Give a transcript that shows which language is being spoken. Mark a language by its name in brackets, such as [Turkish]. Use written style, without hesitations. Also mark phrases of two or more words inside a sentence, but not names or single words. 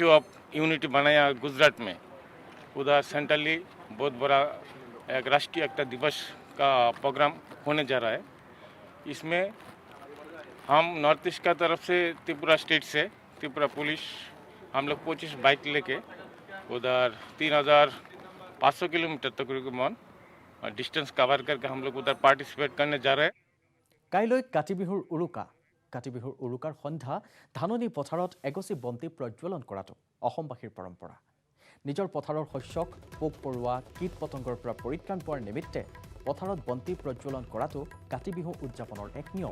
[English] of unity [Hindi] बनाया गुजरात में उधर सेंट्रली बहुत बड़ा एक राष्ट्रीय एकता दिवस का प्रोग्राम होने जा रहा है इसमें हम नॉर्थ ईस्ट का तरफ से त्रिपुरा स्टेट से त्रिपुरा पुलिस हम लोग 25 बाइक लेके उधर 3500 किलोमीटर तकरीबन [English] distance cover [Hindi] करके हम लोग उधर पार्टिसिपेट करने जा रहे हैं [Assamese] কাইলৈ কাতি বিহুৰ উৰুকা কাতি বিহুৰ উৰুকাৰ সন্ধ্যা ধাননি পথাৰত এগছি বন্তি প্ৰজ্বলন কৰাটো অসমবাসীৰ পৰম্পৰা। নিজৰ পথাৰৰ শস্যক পোক পৰুৱা কীট পতংগৰ পৰা পৰিত্ৰাণ পোৱাৰ নিমিত্তে পথাৰত বন্তি প্ৰজ্বলন কৰাটো কাতি বিহু উদযাপনৰ এক নিয়ম।